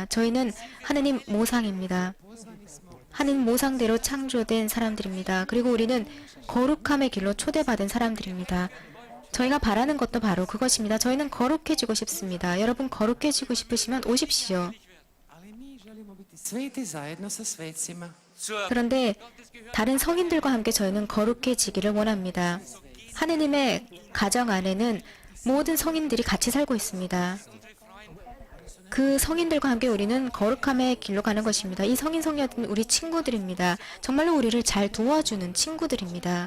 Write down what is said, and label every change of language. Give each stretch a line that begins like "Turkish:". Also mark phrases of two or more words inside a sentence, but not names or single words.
Korean: 저희는 하느님 모상입니다. 하느님 모상대로 창조된 사람들입니다. 그리고 우리는 거룩함의 길로 초대받은 사람들입니다. 저희가 바라는 것도 바로 그것입니다. 저희는 거룩해지고 싶습니다. 여러분 거룩해지고 싶으시면 오십시오.
Croatian: Ali mi želimo biti sveti zajedno sa svetcima.
Korean: 그런데 다른 성인들과 함께 저희는 거룩해지기를 원합니다. 하느님의 가정 안에는 모든 성인들이 같이 살고 있습니다. 그 성인들과 함께 우리는 거룩함의 길로 가는 것입니다. 이 성인 성녀들은 우리 친구들입니다. 정말로 우리를 잘 도와주는 친구들입니다.